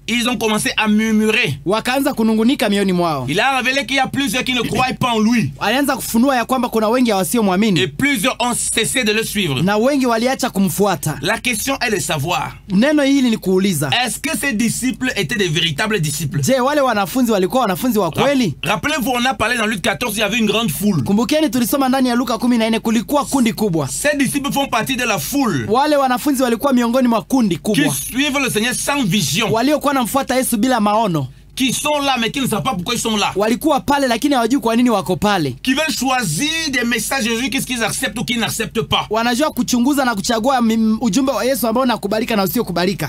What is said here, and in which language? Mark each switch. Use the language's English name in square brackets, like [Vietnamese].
[French] ils ont commencé à murmurer. [Swahili] Wakaanza kunungunika mioyoni mwao. [French] Il a révélé qu'il y a plusieurs qui ne croient pas en lui. [Swahili] Alianza kufunua ya kwamba kuna wengi wasiomwamini. [French] Et plusieurs ont cessé de le suivre. [Swahili] Na wengi waliacha kumfuata. [French] La question est de savoir. [Swahili] Neno hili ni kuuliza. [French] Est-ce que ces disciples étaient des véritables disciples? [Swahili] Je, wale wanafunzi walikuwa wanafunzi wa kweli? [French] Rappelez-vous, on a parlé dans Luc 14, il y avait une grande foule. [Swahili] Kumbukeni tulisoma ndani ya Luka 14 kulikuwa kundi kubwa. [French] Ces disciples font partie de la foule. [Swahili] Wale wanafunzi walikuwa miongoni mwa kundi kubwa. [French] Qui suivent le Seigneur sans vision. [Swahili] Waliokuwa namfuata Yesu bila maono. [French] Qui sont là mais qui ne savent pas pourquoi ils sont là. [Swahili] Walikuwa pale lakini hawajui kwa nini wako pale. [French] Qui veulent choisir des messages de Jésus, qu'est-ce qu'ils acceptent ou qu'ils n'acceptent pas. [Swahili] Wanajua kuchunguza na kuchagua ujumbe wa Yesu ambao unakubalika na usio kubalika.